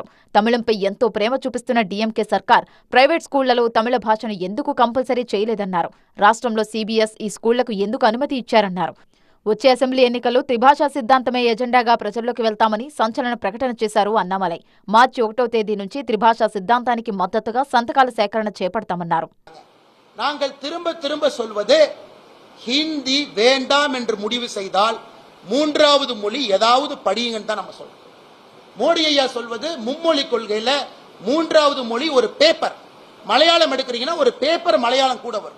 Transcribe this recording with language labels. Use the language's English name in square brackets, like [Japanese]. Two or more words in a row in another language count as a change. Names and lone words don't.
[Telugu] తమిళంపై ఎంతో ప్రేమ చూపిస్తున్న డీఎంకే సర్కార్ ప్రైవేట్ స్కూళ్లలో తమిళ భాషను ఎందుకు కంపల్సరీ చేయలేదన్నారు. రాష్ట్రంలో సీబీఎస్ ఈ స్కూళ్లకు ఎందుకు అనుమతి ఇచ్చారన్నారు. వచ్చే అసెంబ్లీ ఎన్నికల్లో త్రిభాషా సిద్ధాంతమే ఎజెండాగా ప్రజల్లోకి వెళ్తామని సంచలన ప్రకటన చేశారు అన్నామలై. మార్చి 1వ తేదీ నుంచి త్రిభాషా సిద్ధాంతానికి మద్దతుగా సంతకాల సేకరణ చేపడతామన్నారు. [Tamil] ஹிந்தி வேண்டாம் என்று முடிவு செய்தால் மூன்றாவது மொழி ஏதாவது படியுங்கன்னு தான் நம்ம சொல்றோம். மோடி ஐயா சொல்வது மும்மொழி கொள்கையில மூன்றாவது மொழி ஒரு பேப்பர். மலையாளம் எடுக்கிறீங்கன்னா ஒரு பேப்பர் மலையாளம் கூட வரும்.